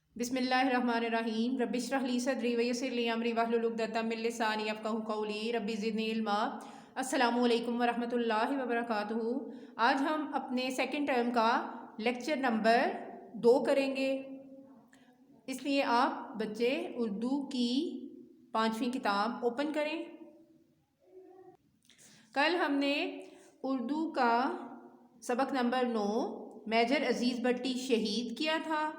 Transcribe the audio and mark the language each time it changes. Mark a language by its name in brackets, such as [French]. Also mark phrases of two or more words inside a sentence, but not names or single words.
[Arabic] بسم الله الرحمن الرحيم رب اشرح لي صدري ويسر لي أمري واحلل عقدة من لساني يفقهوا قولي رب زدني علما. السلام عليكم ورحمة الله وبركاته. [Urdu] آج ہم اپنے [English] second term [Urdu] کا [English] lecture number [Urdu] 2 کریں گے. اس لیے آپ بچے اردو کی 5ویں کتاب اوپن کریں. کل ہم نے اردو کا سبق نمبر 9 میجر عزیز بھٹی شہید کیا تھا.